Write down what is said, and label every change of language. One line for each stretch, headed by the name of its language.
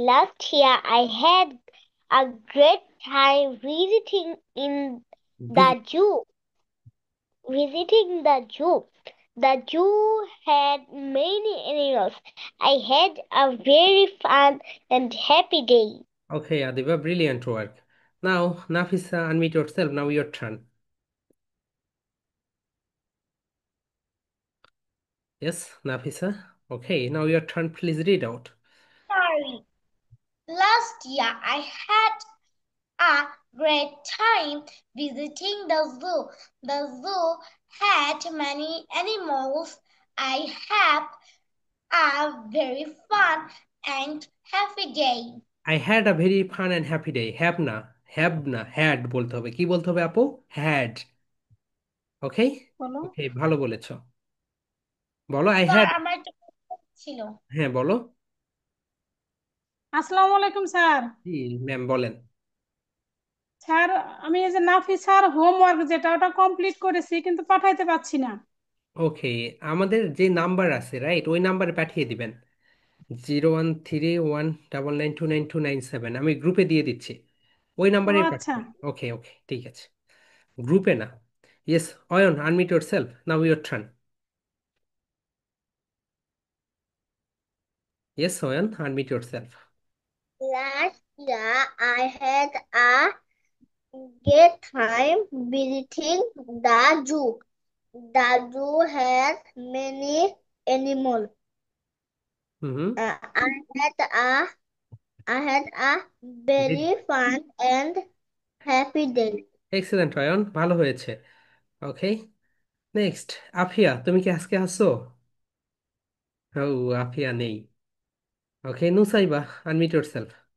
English: Last year, I had a great time visiting in the zoo. Visiting the zoo. The zoo had many animals. I had a very fun and happy day. Okay Adiba, brilliant work. Now Nafisa, unmute yourself, now your turn. Yes, Nafisa. Okay, now your turn. Please read out. Sorry. Last year I had a great time visiting the zoo. The zoo had many animals. I had a very fun and happy day. I had a very fun and happy day.
Bangla: Have না, had বলতে হবে। কি বলতে হবে আপু?
English: Had. Okay?
Bangla: বলো। Okay, ভালো বলেছো। বলো I স্যার
English: had।
Bangla: আমার একটা প্রশ্ন ছিল। হ্যাঁ বলো। আসসালামু আলাইকুম স্যার। জি ম্যাম বলেন। স্যার, আমি এই যে নাফিসার হোমওয়ার্ক যেটা ওটা কমপ্লিট করেছি কিন্তু পাঠাইতে পারছি না। ওকে, আমাদের যে নাম্বার আছে রাইট, ওই নাম্বারে পাঠিয়ে দিবেন। 01319929297, আমি গ্রুপে দিয়ে দিচ্ছি। ওই ও নাম্বারে আচ্ছা। পাঠাবেন। ওকে ওকে, ঠিক আছে। গ্রুপে না।
English: Yes, Ayan, unmute yourself, now your turn. Yes, Soyan, unmute yourself. Last year I had a great time visiting the zoo. The zoo had many animals. Mm-hmm. I had a very fun and happy day.
Bangla: Excellent, Ayan, ভালো হয়েছে। ওকে, next Afia, তুমি কি আজকে আসছো? ও, আফিয়া নেই। ওকে, Nusaiba,
English: unmute yourself.